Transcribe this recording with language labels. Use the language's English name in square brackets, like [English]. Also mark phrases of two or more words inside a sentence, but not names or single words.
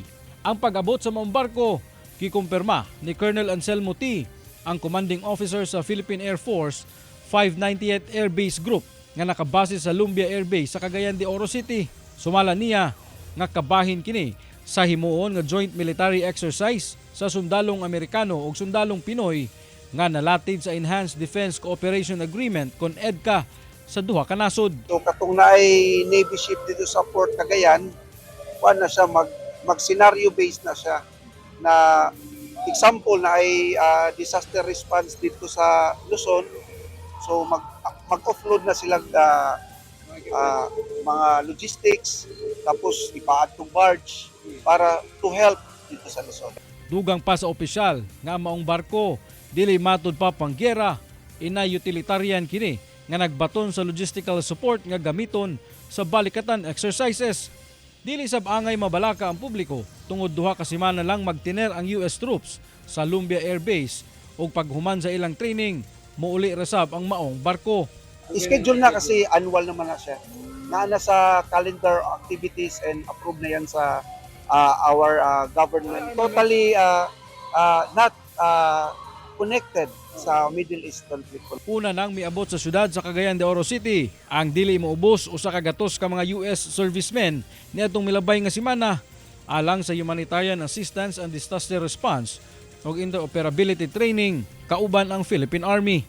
[Cebuano] Ang pag-abot sa maong barko gikumpirma ni Colonel Anselmo T., ang [English] commanding officer [Cebuano] sa Philippine Air Force 598th Air Base Group nga nakabase sa Lumbia Air Base sa Cagayan de Oro City. Sumala niya nga kabahin kini sa himuon nga [English] joint military exercise [Cebuano] sa sundalong Amerikano ug sundalong Pinoy nga nalatid sa Enhanced Defense Cooperation Agreement kon EDCA sa duha ka nasod. So katong naay [English] Navy ship [Cebuano] dito sa Port Cagayan, na siya mag- [English] scenario based [Cebuano] na siya na example na ay [English] disaster response [Cebuano] dito sa Luzon. So mag-offload na sila mga logistics tapos ipaad to barge para [English] to help [Cebuano] dito sa Luzon. Dugang pa sa opisyal nga maong barko dili matud pa panggera, ina utilitarian kini nga nagbaton sa [English] logistical support [Cebuano] nga gamiton sa balikatan exercises. Dili sab angay mabalaka ang publiko tungod duha ka semana lang magtiner ang [English] US troops [Cebuano] sa Lumbia Air Base ug paghuman sa ilang training muuli rasab ang maong barko. [Filipino] I-schedule na kasi annual naman na siya. Naana sa [English] calendar activities and approved [Filipino] na yan sa [English] our government. Totally not connected sa Middle East conflict. [Cebuano] Una nang miabot sa syudad sa Cagayan de Oro City ang dili moubos usa ka gatos ka mga US servicemen niadtong milabay nga semana alang sa [English] humanitarian assistance and disaster response [Cebuano] ug [English] interoperability training [Cebuano] kauban ang Philippine Army.